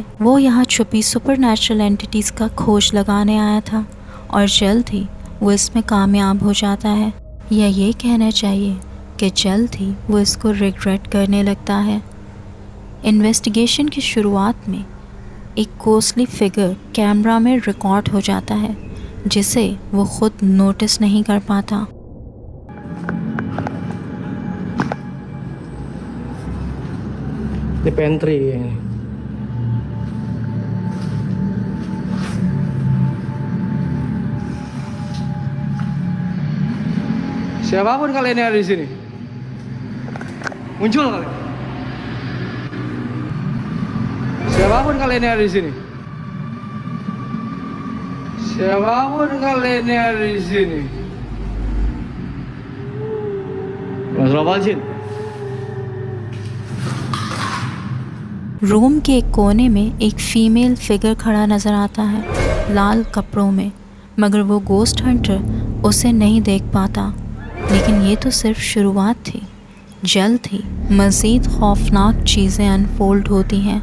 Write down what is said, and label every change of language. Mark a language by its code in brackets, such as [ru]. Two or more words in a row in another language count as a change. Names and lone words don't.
[hi] वो यहाँ छुपी [en] supernatural entities [hi] का खोज लगाने आया था और जल्द ही वो इसमें कामयाब हो जाता है, या ये कहना चाहिए कि जल्द ही वो इसको रिग्रेट करने लगता है। इन्वेस्टिगेशन की शुरुआत में एक [en] costly figure camera [hi] में रिकॉर्ड हो जाता है जिसे वो खुद नोटिस नहीं कर पाता। [id] Di pantry ini. Siapapun kalian yang ada di sini, muncul kalian. Siapapun kalian yang ada di sini, siapapun kalian yang ada di sini. Mas. [hi] रूम के एक कोने में एक [en] female figure [hi] खड़ा नज़र आता है लाल कपड़ों में, मगर वो [en] ghost hunter [hi] उसे नहीं देख पाता। लेकिन ये तो सिर्फ शुरुआत थी। जल्द ही मज़ीद खौफनाक चीज़ें अनफोल्ड होती हैं।